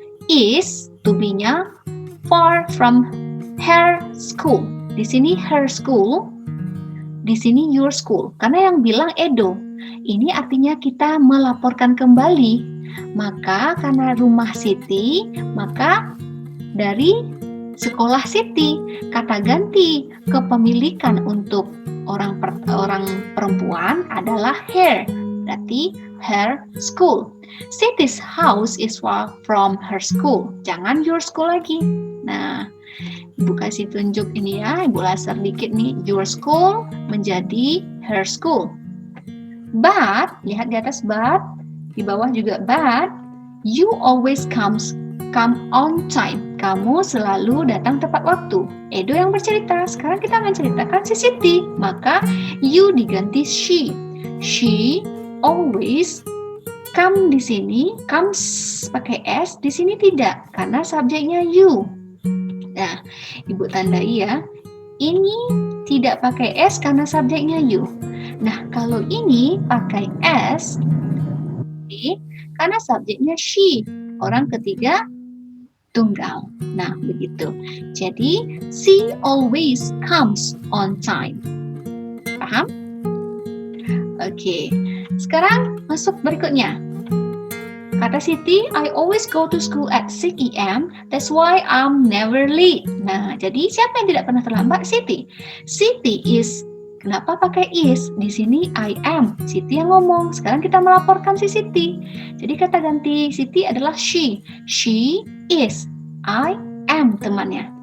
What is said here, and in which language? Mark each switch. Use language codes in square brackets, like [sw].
[en] is to be-nya far from her school. [id] Di sini [en] her school, [id] di sini [en] your school. [id] Karena yang bilang Edo. Ini artinya kita melaporkan kembali. Maka karena rumah Siti, maka dari sekolah Siti, kata ganti kepemilikan untuk orang perempuan adalah her. Berarti her school. [en] Siti's house is far from her school. [id] Jangan your school lagi. Nah, Ibu kasih tunjuk ini ya, Ibu laser dikit nih. [en] Your school [id] menjadi [en] her school. But, [id] lihat di atas [en] but, [id] di bawah juga [en] but, you always come on time. [id] Kamu selalu datang tepat waktu. Edo yang bercerita, sekarang kita menceritakan si Siti. Maka you diganti she. [en] She always come [id] di sini, comes pakai s, di sini tidak karena subjeknya you. Nah, Ibu tandai ya. Ini tidak pakai s karena subjeknya you. Nah, kalau ini pakai s karena subjeknya she, orang ketiga tunggal. Nah, begitu. [en] Jadi, she always comes on time. [id] Paham? Oke. Sekarang masuk berikutnya. Kata Siti, [en] I always go to school at 6 a.m. That's why I'm never late. [id] Nah, jadi siapa yang tidak pernah terlambat? Siti. [en] Siti is. [id] Kenapa pakai is? Di sini [en] I am. [id] Siti yang ngomong. Sekarang kita melaporkan si Siti. Jadi kata ganti Siti adalah she. [en] She is. I am [id] temannya.